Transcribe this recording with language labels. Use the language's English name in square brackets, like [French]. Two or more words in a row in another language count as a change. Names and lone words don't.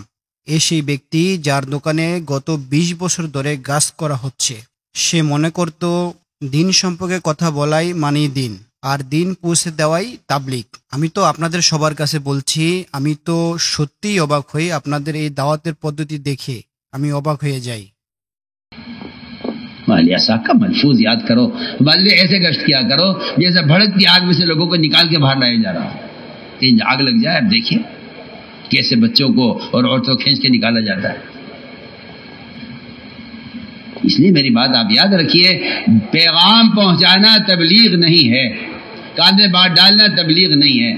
[Bangla] সেই ব্যক্তি যার দোকানে গত 20 বছর ধরে গাছ করা হচ্ছে, সে মনে করত দিন সম্পর্কে কথা বলাই মানেই দিন, আর দিন পৌঁছে দেওয়াই তাবলিগ। আমি তো আপনাদের সবার কাছে বলছি, আমি তো সত্যিই অবাক হই আপনাদের এই দাওয়াতের পদ্ধতি দেখে, আমি অবাক হয়ে যাই। [Urdu] مالیہ صاحب کا ملفوظ یاد کرو, بعد میں ایسے گشت کیا کرو جیسے بھڑکتی آگ میں سے لوگوں کو نکال کے باہر لایا جا رہا ہو. کہیں آگ لگ جائے, اب دیکھیے کیسے بچوں کو اور عورتوں کو کھینچ کے نکالا جاتا ہے. اس لیے میری بات آپ یاد رکھیے, پیغام پہنچانا تبلیغ نہیں ہے, کان میں بات ڈالنا تبلیغ نہیں ہے.